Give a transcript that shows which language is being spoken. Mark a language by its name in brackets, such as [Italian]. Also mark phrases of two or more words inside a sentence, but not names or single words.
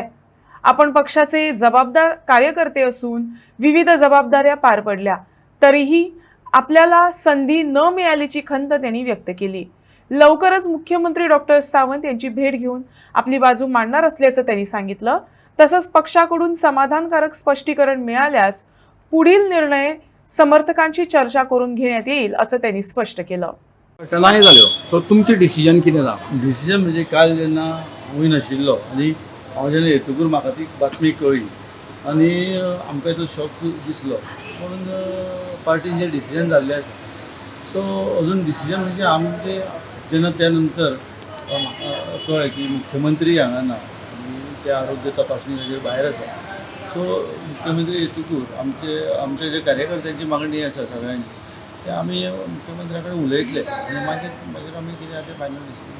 [Marathi] आपण पक्षाचे जबाबदार कार्यकर्ते असून विविध जबाबदाऱ्या पार पडल्या तरीही आपल्याला संधी न मिळाल्याची खंत त्यांनी व्यक्त केली। लवकरच मुख्यमंत्री डॉक्टर सावंत यांची भेट घेऊन आपली बाजू मांडणार असल्याचं त्यांनी सांगितलं। तसंच पक्षाकडून समाधानकारक स्पष्टीकरण मिळाल्यास पुढील निर्णय समर्थकांची चर्चा करून घेण्यात येईल असं त्यांनी स्पष्ट केलं। [Konkani] नाही जाल्यो सो तुमचे डिसिजन कितें जालें? डिसिजन म्हणजे काल जेन्ना हांवूय नाशिल्लो आनी हांव जेन्ना येतकूर म्हाका ती बातमी कळ्ळी आनी आमकां तो शॉक दिसलो म्हणून पार्टीन जें डिसिजन जाल्लें आसा सो अजून डिसिजन म्हणजे आमचे जेन्ना त्या नंतर म्हाका कळ्ळें की मुख्यमंत्री हांगा ना आनी ते आरोग्य तपासणी ताजेर भायर आसा सो मुख्यमंत्री येतकूर आमचे जे कार्यकर्त्यांची मागणी आसा सगळ्यांची ते आमी मुख्यमंत्र्या कडेन उलयतले आनी मागीर आमी कितें आसा तें [English] final decision